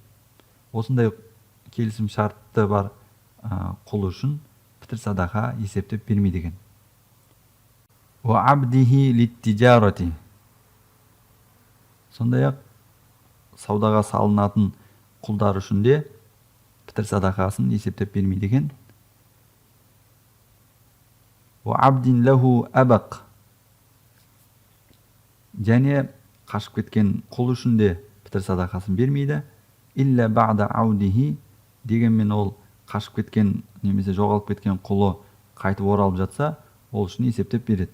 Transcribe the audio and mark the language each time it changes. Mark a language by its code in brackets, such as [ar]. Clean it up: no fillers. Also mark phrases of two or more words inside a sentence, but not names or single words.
[kk] Осындай келісім шартты бар құл үшін пітір садақа есептеп бермейді екен. [ar] وعبده للتجارة. [kk] Сондай-ақ саудаға салынатын құлдар үшін де пітір садақасын есептеп бермейді екен. [ar] وعبد له آبق. [kk] Және қашып кеткен құл үшін де пітір садақасын бермейді. [ar] إلا بعد عوده. [kk] Дегенмен ол қашып кеткен немесе жоғалып кеткен құлы қайтып оралып жатса, ол үшін есептеп береді.